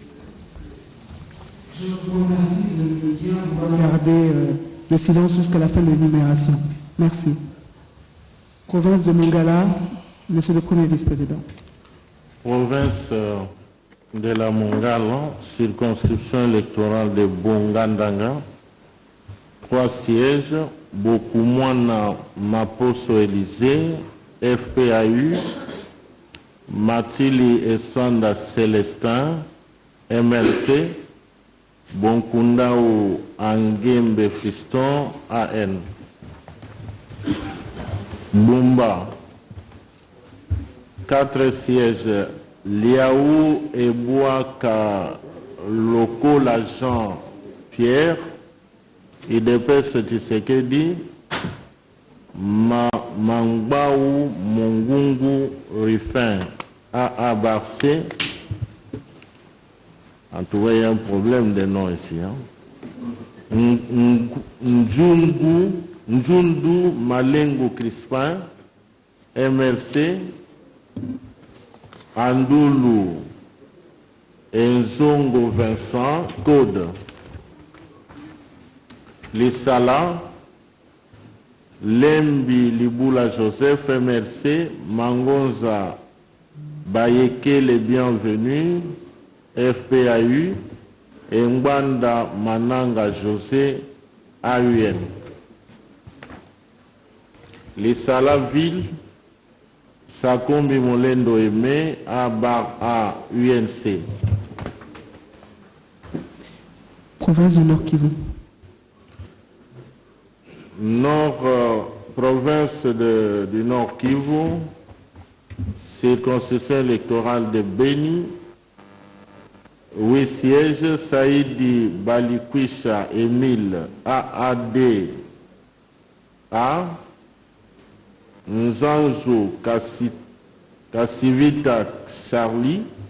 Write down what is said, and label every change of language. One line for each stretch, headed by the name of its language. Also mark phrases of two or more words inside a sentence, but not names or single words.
French: Je vous remercie de bien garder le silence jusqu'à la fin de l'énumération. Merci. Province de Mongala, Monsieur le Premier vice-président. Province de la Mongala, circonscription électorale de Bongandanga, 3 sièges, Bokumwana Maposo Élysée, FPAU, Matili Essanda Célestin, MLC, Bonkundao Angembe Fiston, AN. Bumba, 4 sièges, Liaou et Bouaka Loko l'agent Pierre, IDPS Tshisekedi, Mangbaou Mongungu Rifin, AA Barcé. En tout cas, il y a un problème de nom ici. Njundu Malengo Crispin, MRC, Andoulou Enzongo Vincent, Code. Lissala, Lembi Liboula Joseph, MRC, Mangonza Bayeke les bienvenus, FPAU, et Mbanda Mananga José, AUN. Les Salaville, Sakombi Molendo Aimé, A UNC. Province du Nord Kivu. Province du Nord Kivu, circonscription électorale de Beni, 8 sièges, Saïdi Balikwisha Émile AAD A, Nzanzo Kassivita Charlie,